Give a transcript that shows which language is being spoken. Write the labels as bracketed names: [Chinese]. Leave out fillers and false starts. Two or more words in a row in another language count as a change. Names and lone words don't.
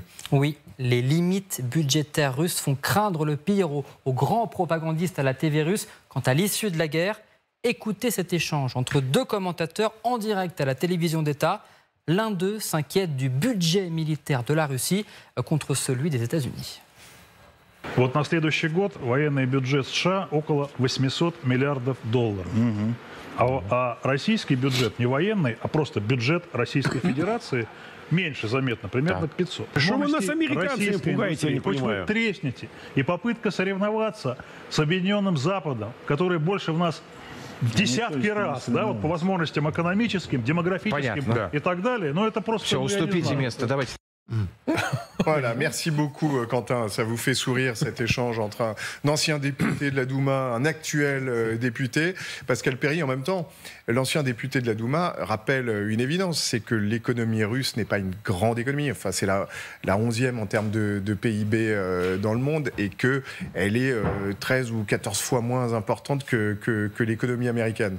[French] Oui, les limites budgétaires russes font craindre le pire aux grands propagandistes à la TV russe. Quant à l'issue de la guerre, écoutez cet échange entre 2 commentateurs en direct à la télévision d'État. L'un d'eux s'inquiète du budget militaire de la Russie contre celui des États-Unis. [Russian] Вот на следующий год военный бюджет США около 800 миллиардов долларов. А российский бюджет не военный, а просто бюджет Российской Федерации меньше заметно, примерно 500. Что вы нас, американцами, пугаете, я не понимаю. Вы треснете. И попытка соревноваться с Объединенным Западом, который больше в нас в десятки раз, да, вот по возможностям экономическим, демографическим и так далее. Но это просто... Все, уступите место, давайте. [French] Voilà, merci beaucoup Quentin, ça vous fait sourire cet échange entre un ancien député de la Douma, un actuel député. Pascal Perry, en même temps, l'ancien député de la Douma rappelle une évidence, c'est que l'économie russe n'est pas une grande économie, enfin c'est la 11e en termes de PIB dans le monde et qu'elle est 13 ou 14 fois moins importante que l'économie américaine.